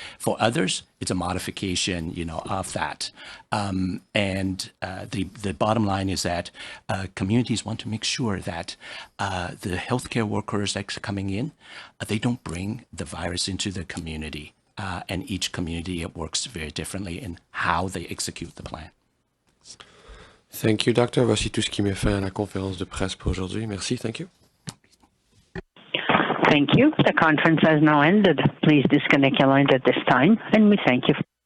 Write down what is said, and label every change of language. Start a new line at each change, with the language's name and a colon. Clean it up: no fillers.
English: For others, it's a modification of that. And the bottom line is that communities want to make sure that the healthcare workers that are coming in, they don't bring the virus into the community. And each community works very differently in how they execute the plan. Thank you, Doctor.
French: Voici tout ce qui met fin à la conférence de presse pour aujourd'hui. Merci.
English: Thank you. Thank you. The conference has now ended. Please disconnect your lines at this time, and we thank you.